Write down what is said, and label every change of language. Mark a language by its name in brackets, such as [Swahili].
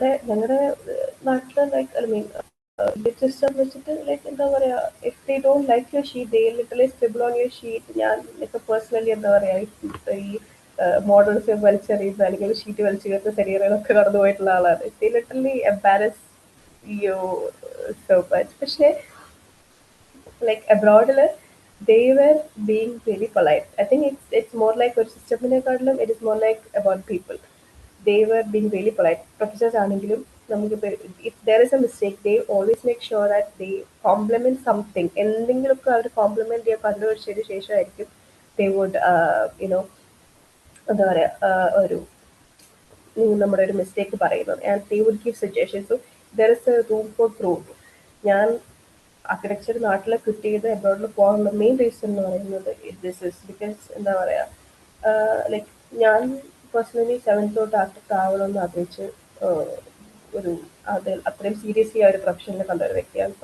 [Malayalam] ഞങ്ങളുടെ നാട്ടിലെ [English] like I mean system [Malayalam] വെച്ചിട്ട് [English] Like എന്താ പറയാ, if they don't like your sheet they literally scribble on your sheet. [Malayalam] ഞാൻ ഇപ്പൊ പേഴ്സണലി എന്താ പറയാ ഈ മോഡൽസ് വലിച്ചെറിയുന്ന അല്ലെങ്കിൽ ഷീറ്റ് വലിച്ചു കയറുന്ന ശരീരങ്ങളൊക്കെ കടന്നു പോയിട്ടുള്ള ആളാണ്. [English] They literally embarrass you so much. പക്ഷേ like abroad they were being really polite. I think it's more like a system in a cardinal, it is more like about people. They were being really polite. Professors [Malayalam] ആണെങ്കിലും നമുക്ക് [English] if there is a mistake they always make sure that they compliment something. [Malayalam] എന്തെങ്കിലുമൊക്കെ അവർ complement ചെയ്യാൻ കണ്ടുപിടിച്ചതിന് ശേഷമായിരിക്കും [English] they would you know [Malayalam] എന്താ പറയാ ഒരു നമ്മുടെ ഒരു മിസ്റ്റേക്ക് പറയുന്നത്. [English] And they would give suggestions. So there is a room for growth. [Malayalam] ഞാൻ ആർക്കിടെക്ചർ നാട്ടിലെ ക്വിറ്റ് ചെയ്ത് അബ്രോഡിൽ പോകാനുള്ള മെയിൻ റീസൺ എന്ന് പറയുന്നത് [English] this is because [Malayalam] എന്താ പറയുക ലൈക്ക് ഞാൻ പേഴ്സണലി 7th തൊട്ട് ആർക്കിടെക്ട് ആവണമെന്ന് ആഗ്രഹിച്ച് ഒരു അത്രയും സീരിയസ്ലി ആ ഒരു പ്രൊഫഷനിൽ കണ്ട ഒരു വ്യക്തിയാണ്.